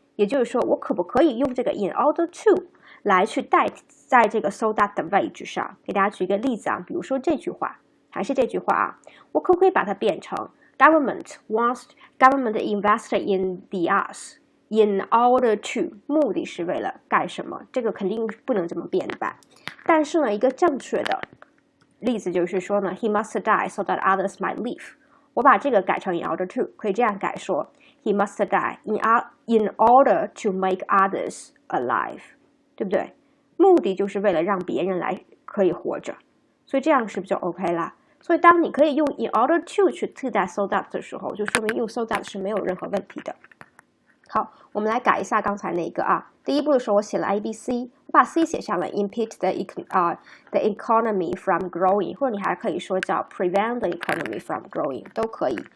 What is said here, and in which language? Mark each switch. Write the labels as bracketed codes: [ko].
[zh] 也就是说我可不可以用这个 [en] in order to [zh] 来去代替在这个 [en] so that [zh] 的位置上。给大家举一个例子啊，比如说这句话，还是这句话啊，我可不可以把它变成 [en] government invested in the arts in order to， [zh] 目的是为了干什么？这个肯定不能这么变的吧。但是呢，一个正确的例子就是说呢 [en] he must die so that others might live。 [zh] 我把这个改成 [en] in order to， [zh] 可以这样改说 [en] he must die in order to make others alive， [zh] 对不对？目的就是为了让别人来可以活着，所以这样是不是就 OK 啦？所以当你可以用 [en] in order to [zh] 去替代 [en] so that [zh] 的时候，就说明用 so that 是没有任何问题的。好，我们来改一下刚才那个啊。第一步的时候我写了 ABC， 我把 C 写上了 [en] impede the economy from growing， [zh] 或者你还可以说叫 [en] prevent the economy from growing [zh] 都可以。